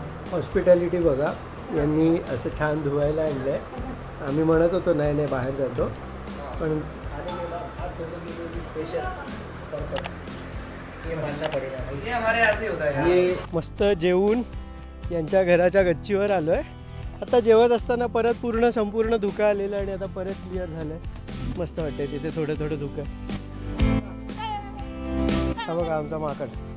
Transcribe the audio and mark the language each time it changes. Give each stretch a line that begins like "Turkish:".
Marathi: Hospitality बघा, यांनी असं छान धुवायला आणलं आहे. आम्ही म्हणत होतो नाही नाही बाहेर जातो, पण
Hindi: ये हमारे यहाँ से होता है यार.
Marathi: हे मस्त जेवून यांच्या घराच्या गच्चीवर आलो आहे. आता जेवत असताना परत पूर्ण संपूर्ण धुकं आलेलं आणि आता परत क्लिअर झालं आहे. मस्त वाटतंय तिथे थोडं थोडं धुकं. हा बघा आमचा माकड.